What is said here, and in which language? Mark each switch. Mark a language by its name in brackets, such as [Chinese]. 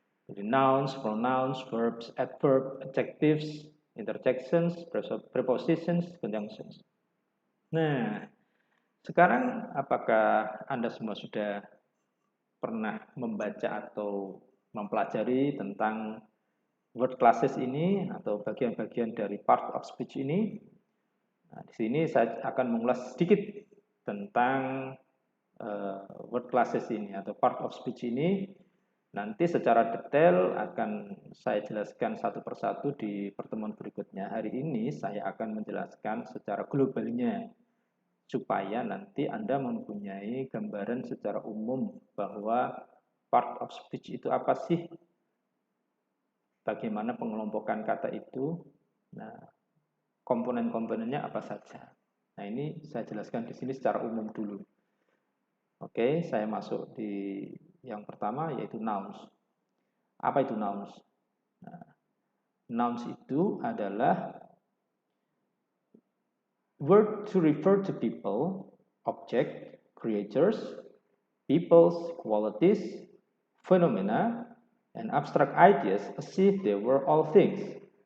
[English] Jadi nouns, pronouns, verbs, adverb, adjectives, interjections, prepositions, conjunctions. [Indonesian] Nah, sekarang apakah Anda semua sudah pernah membaca atau mempelajari tentang word classes ini atau bagian-bagian dari part of speech ini? Nah, di sini saya akan mengulas sedikit tentang word classes ini atau part of speech ini. Nanti secara detail akan saya jelaskan satu persatu di pertemuan berikutnya. Hari ini saya akan menjelaskan secara globalnya supaya nanti Anda mempunyai gambaran secara umum bahwa part of speech itu apa sih. bagaimana pengelompokan kata itu. Nah, komponen-komponennya apa saja. Nah, ini saya jelaskan di sini secara umum dulu. Oke, saya masuk di yang pertama yaitu nouns. Apa itu nouns? [English] Nah, nouns [Indonesian] itu adalah [English] word to refer to people, object, creatures, people's qualities, phenomena, and abstract ideas as if they were all things.